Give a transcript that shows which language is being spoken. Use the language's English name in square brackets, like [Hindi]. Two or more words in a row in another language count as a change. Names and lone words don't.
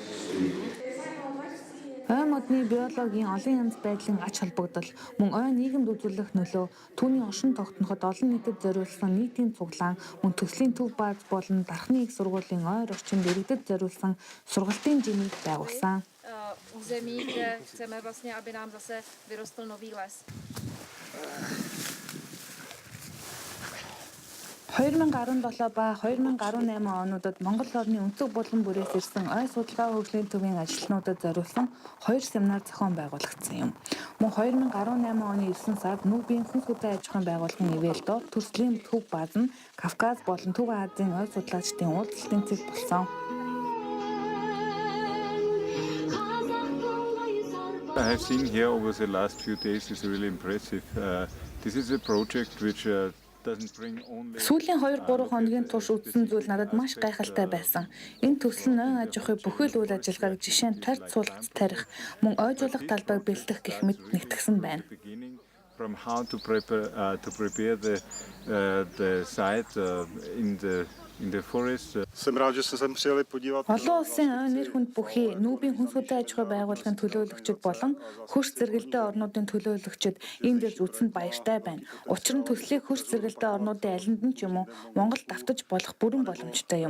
[Mongolian] Ойн модны биологийн олон янз байдлын ач холбогдол, мөн ойн нийгэмд үзүүлэх нөлөө, түүний оршин тогтноход олон нийтэд зориулсан нийтийн цуглаан, мөн төслийн төв бааз болон дархны их сургуулийн ойр орчинд иргэдэд зориулсан сургалтын жимийг байгуулсан. [Czech] Území, kde chceme vlastně, aby nám zase vyrostl nový les. [Mongolian] 2017 ба 2018 онуудад Монгол орны өнцөг булан бүрээс ирсэн ой судалгаа хөгжлийн төвийн ажилтнуудад зориулсан 2 семинар зохион байгуулагдсан юм. Мөн 2018 оны 9 сард Нүүбийн хүн хөдөө аж ахуйн байгууллагын ивэлдөө төрслийн төв бааз нь Кавказ болон Төв Азийн ой судлаачдын уулзалтын цэг болсон. [English] I have seen here over the last few days is really impressive. This is a project which [Mongolian] Сүүлийн 2-3 хоногийн турш үзсэн зүйл надад маш гайхалтай байсан. Энэ төсөл нь ойн аж ахуй бүхий л үйл ажиллагааг жишээ нь тарьц суулгац тарих, мөн ойжуулах талбайг бэлтгэх гэх мэт нэгтгэсэн байна. [English] From how to prepare the site in the forest. [Mongolian] Олон улсын ойн нэр хүнд бүхий Нүүбийн хүн хөдөө аж ахуй байгууллагын төлөөлөгчид болон хөрш зэрэгэлдээ орнуудын төлөөлөгчид энд ирж үзсэнд баяртай байна. Учир нь төслийг хөрш зэрэгэлдээ орнуудын алинд нь ч юм уу Монголд давтаж болох бүрэн боломжтой юм.